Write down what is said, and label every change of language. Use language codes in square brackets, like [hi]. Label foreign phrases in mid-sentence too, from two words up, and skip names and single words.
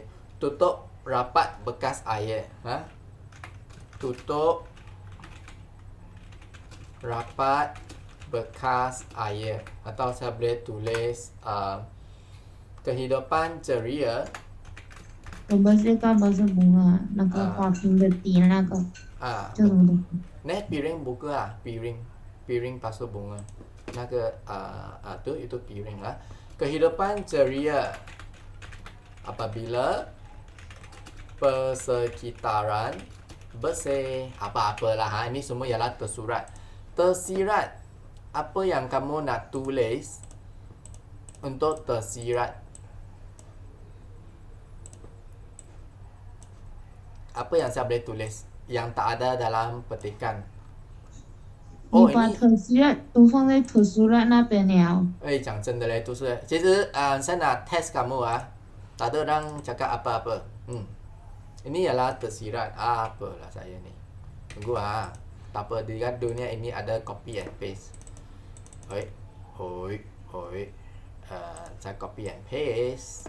[ms] Tutup rapat bekas air. Tutup rapat bekas air. Atau saya boleh tulis kehidupan ceria. bebersihkan pasu bunga [zh] 那个花瓶的底那个叫什么东西？ [ms] piring buka piring pasu bunga. Itu piring lah. Kehidupan ceria apabila persekitaran bersih. Apa-apalah ini semua ialah tersurat. Tersirat. Apa yang kamu nak tulis untuk tersirat? Apa yang saya boleh tulis yang tak ada dalam petikan? [zh] 你把特殊都放在特殊栏那边了。讲真的嘞，其实 [ms] saya nak test kamu tak ada orang cakap apa-apa. Ini ialah tersirat. Apalah saya ni. Tunggu tak apa, di dunia ini ada [en] copy and paste. [ms] Saya [en] copy and paste.